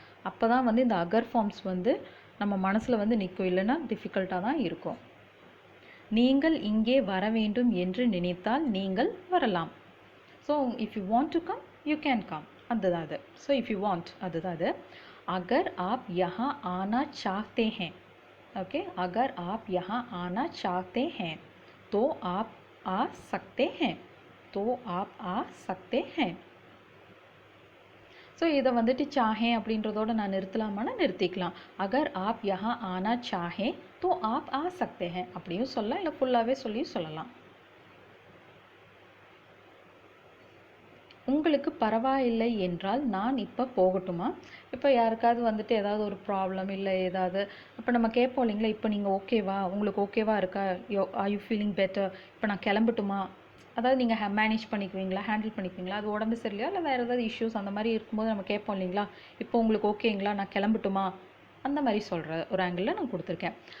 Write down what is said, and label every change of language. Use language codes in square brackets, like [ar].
[ta] அப்போ தான் வந்து இந்த அகர் ஃபார்ம்ஸ் வந்து நம்ம மனசில் வந்து நிற்கும், இல்லைன்னா டிஃபிகல்ட்டாக தான் இருக்கும். நீங்கள் இங்கே வர வேண்டும் என்று நினைத்தால் நீங்கள் வரலாம். [en] so if you want to come you can come, [ta] அதுதான் அது. [en] So if you want அதுதான் அது. [hi] அகர் ஆப் யஹா ஆனா சாஹ்தே ஹேன், ओके, अगर आप यहाँ आना चाहते हैं तो आप आ सकते हैं, तो आप आ सकते हैं. [ta] ஸோ இதை வந்துட்டு சாஹே அப்படின்றதோட நான் நிறுத்தலாமான்னா நிறுத்திக்கலாம். [hi] அகர் ஆப் யஹா ஆனா சாஹே தோ ஆப் ஆ சக்தே ஹேன் [ta] அப்படியும் சொல்லலாம், இல்லை ஃபுல்லாகவே சொல்லியும் சொல்லலாம். உங்களுக்கு பரவாயில்லை என்றால் நான் இப்போ போகட்டுமா? இப்போ யாருக்காவது வந்துட்டு ஏதாவது ஒரு ப்ராப்ளம் இல்லை ஏதாவது, இப்போ நம்ம கேட்போம் இல்லைங்களா, இப்போ நீங்கள் ஓகேவா, உங்களுக்கு ஓகேவா இருக்கா, [en] are you feeling better, [ta] இப்போ நான் கிளம்பட்டுமா, அதாவது நீங்கள் மேனேஜ் பண்ணிக்குவீங்களா, ஹேண்டில் பண்ணிக்குவீங்களா, அது உடம்பு சரியில்லையா இல்லை வேறு ஏதாவது இஷ்யூஸ் அந்த மாதிரி இருக்கும்போது நம்ம கேட்போம் இல்லைங்களா, இப்போ உங்களுக்கு ஓகேங்களா, நான் கிளம்பட்டுமா, அந்த மாதிரி சொல்கிற ஒரு ஆங்கிளில் நான் கொடுத்துருக்கேன்.